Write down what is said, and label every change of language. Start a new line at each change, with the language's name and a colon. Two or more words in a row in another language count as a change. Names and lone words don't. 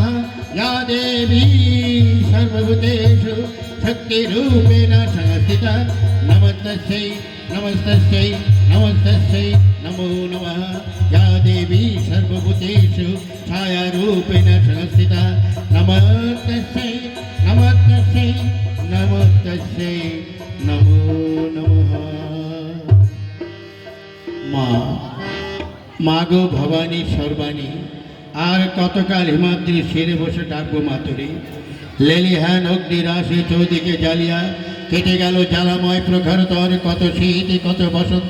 Sanskrit: या देवी सर्वभूतेषु शक्तिरूपेण संस्थिता नमस्तस्यै नमस्तस्यै नमस्तस्यै नमो नमः। या देवी सर्वभूतेषु छायारूपेण संस्थिता नमस्तस्यै नमस्तस्यै नमस्तस्यै नमो नमः।
Bangla: মা গো ভবানী সর্বাণী, আর কতকাল হিমাদ্রি শিরে বসে ডাকবো মাতুরি। লেলিহান অগ্নিরাশি চৌদিকে জ্বালিয়া কেটে গেল জ্বালাময় প্রখরতর কত শীত কত বসন্ত।